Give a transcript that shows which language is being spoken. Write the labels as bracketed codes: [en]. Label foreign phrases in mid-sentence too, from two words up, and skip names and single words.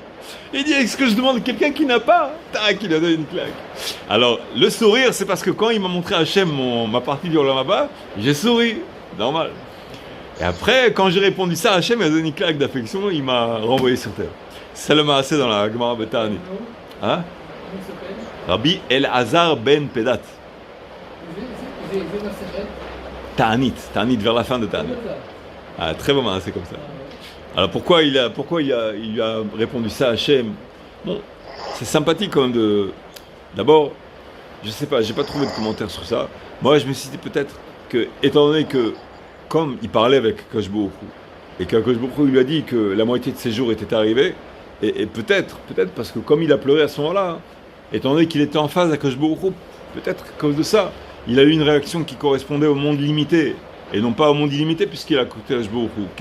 [fr] Il dit, est-ce que je demande quelqu'un qui n'a pas? Tac, il a donné une claque. Alors, le sourire, c'est parce que quand il m'a montré Hachem ma partie du [he] עולם הבא, [fr] j'ai souri, normal. Et après, quand j'ai répondu ça, Hachem m'a donné une claque d'affection, il m'a renvoyé sur terre. Ça le m'a assez dans la Gemara Betani. Hein? Comment il s'appelle? Rabbi Elazar ben Pedat. Ta'anit, vers la fin de Ta'anit. Ah, très bon, c'est comme ça. Alors pourquoi il lui a répondu ça à Hachem? Bon, c'est sympathique quand même de... D'abord, je sais pas, j'ai pas trouvé de commentaire sur ça. Moi, je me suis dit peut-être que, étant donné que, comme il parlait avec [he] הקדוש ברוך הוא, [fr] et qu' [he] הקדוש ברוך הוא [fr] lui a dit que la moitié de ses jours était arrivée, et peut-être parce que comme il a pleuré à ce moment-là, étant donné qu'il était en phase avec [he] הקדוש ברוך הוא, [fr] peut-être qu'à cause de ça, il a eu une réaction qui correspondait au monde limité, et non pas au monde illimité, puisqu'il a quitté [he] הקדוש ברוך הוא.